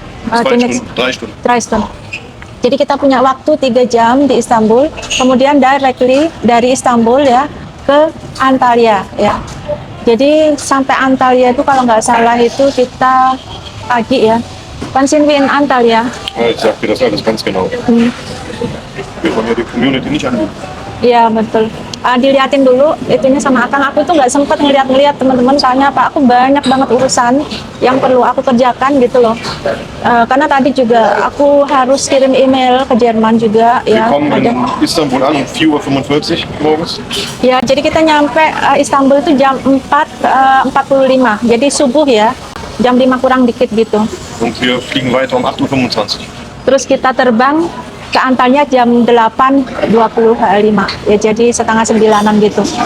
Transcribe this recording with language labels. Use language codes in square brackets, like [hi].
[de] 3 Stunden. 3 Stunden. [id] Jadi kita punya waktu 3 jam di Istanbul, kemudian directly dari Istanbul ya ke Antalya ya. Jadi sampai Antalya itu kalau nggak salah itu kita pagi ya. [de] Wann sind wir in Antalya? Ja, ich sag dir das alles ganz genau. Wir wollen ja die Community nicht anlügen. [id] Iya betul. Diliatin dulu itunya sama Akang. Aku tuh nggak sempet ngeliat teman-teman, soalnya apa? Aku banyak banget urusan yang perlu aku kerjakan gitu loh. Karena tadi juga aku harus kirim email ke Jerman juga [de] Wir [id] ya. [de] kommen in Istanbul an um 4:45 Uhr morgens. [id] Ya, jadi kita nyampe Istanbul itu jam 4:45. Jadi subuh ya. Jam 5 kurang dikit gitu. [de] Und wir fliegen weiter um 8:25 Uhr. [id] Terus kita terbang ke Antalya jam 8:25 ya, jadi 8:30 gitu.